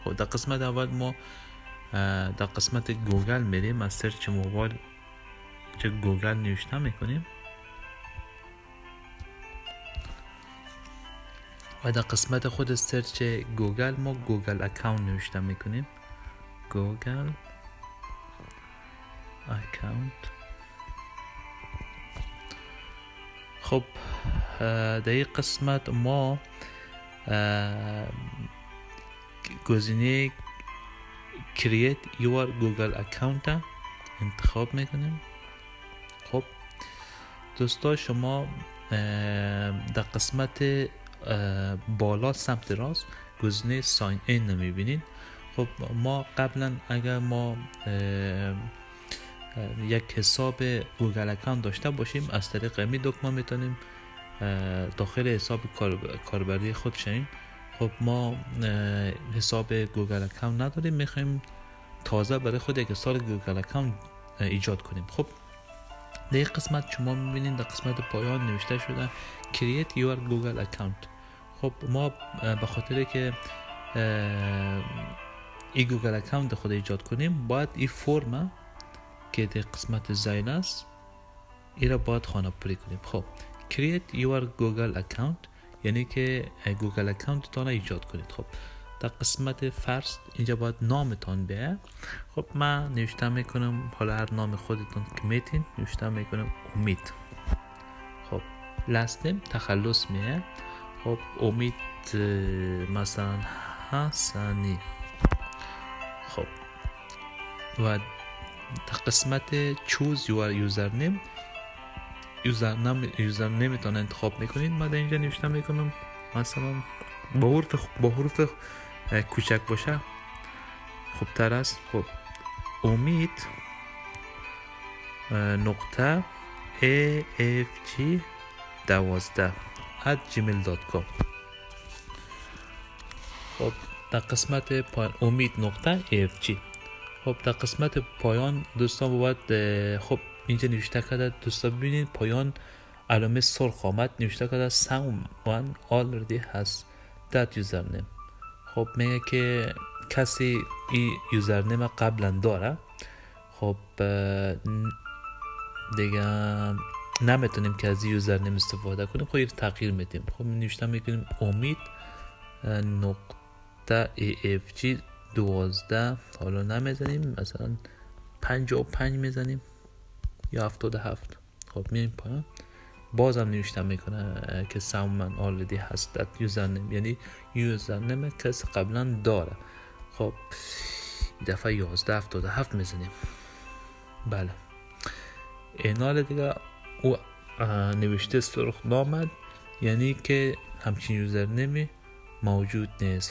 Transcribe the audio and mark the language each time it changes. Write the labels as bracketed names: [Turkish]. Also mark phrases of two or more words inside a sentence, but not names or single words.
[Persian] خب در قسمت اول ما در قسمت گوگل میریم، از سرچ موبایل چه گوگل نوشته میکنیم و در قسمت خود سرچ گوگل ما گوگل اکاونت نوشته میکنیم. گوگل اکاونت. خب در این قسمت ما گزینه [English] create your google account [Persian] انتخاب میکنیم. خب دوستا، شما در قسمت بالا سمت راست گزینه [English] sign in [Persian] میبینید. خب ما قبلا اگر ما یک حساب گوگل اکانت داشته باشیم، از طریق می دکمه میتونیم داخل حساب کاربری خود شیم. خب ما حساب گوگل اکانت نداریم، میخوایم تازه برای خود یک حساب گوگل اکانت ایجاد کنیم. خب در این قسمت شما میبینید در قسمت پایان نوشته شده [English] create your google account. [Persian] خب ما به خاطر که این گوگل اکانت خود ایجاد کنیم، باید این فرم که در قسمت زیل است این را باید خانه پوری کنیم. خب [English] create your google account [Persian] یعنی که گوگل اکانت تان ایجاد کنید. خب در قسمت فرست اینجا باید نامتان بیه. خب من نوشته میکنم، حالا هر نام خودتون که میتین نوشته میکنم امید. خب لاستم تخلص میه. خب امید مثلا حسنی. خب و در قسمت [English] choose your username [Persian] یوزرنیم تان انتخاب میکنید. من در اینجا نوشته میکنم مثلا با حروف کوچک باشه خوب تر است. خب امید نقطه afg 12 @gmail.com. خب در قسمت پایان امید نقطه afg. خب در قسمت پایان دوستان باید خب اینجا نوشته کرده، دوستان ببینید پایان علامه سرخ آمد، نوشته کرده [English] someone already has that username. [Persian] خب میگه که کسی این یوزرنیم قبلا داره. خب دیگه نمیتونیم که از این یوزرنیم استفاده کنیم. خب این تغییر میدیم. خب نوشته میکنیم امید نقطه afg 12. حالا نمیزنیم، مثلا 55 میزنیم یا 77. خب میریم پایان، بازم نوشته میکنه که [English] someone already has that username [Persian] یعنی یوزرنیم کسی قبلا داره. خب دفعه 1177 میزنیم. بله این حال دیگه او نوشته سرخ نامد یعنی که همچین یوزرنیمی موجود نیست.